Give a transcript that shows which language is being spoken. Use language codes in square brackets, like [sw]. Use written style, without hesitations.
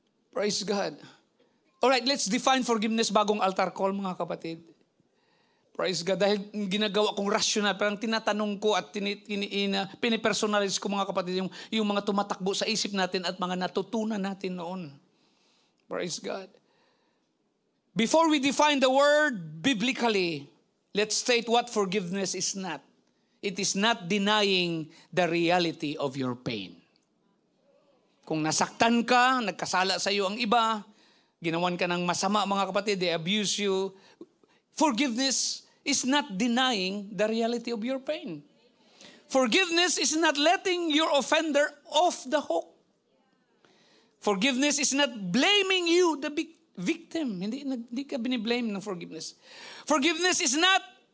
[en] Praise God. Alright, let's define forgiveness bagong altar call, [tl] mga kapatid. [en] Praise God. [tl] Dahil ginagawa kong rational, parang tinatanong ko at pinipersonalize ko, mga kapatid, yung mga tumatakbo sa isip natin at mga natutunan natin noon. [en] Praise God. Before we define the word biblically, let's state what forgiveness is not. It is not denying the reality of your pain. [tl] Kung nasaktan ka, nagkasala sa iyo ang iba, ginawan ka ng masama, mga kapatid, [en] they abuse you. Forgiveness is not denying the reality of your pain. Forgiveness is not letting your offender off the hook. Forgiveness is not blaming you, the victim. [tl] Hindi ka biniblame ng forgiveness. [en] Forgiveness is not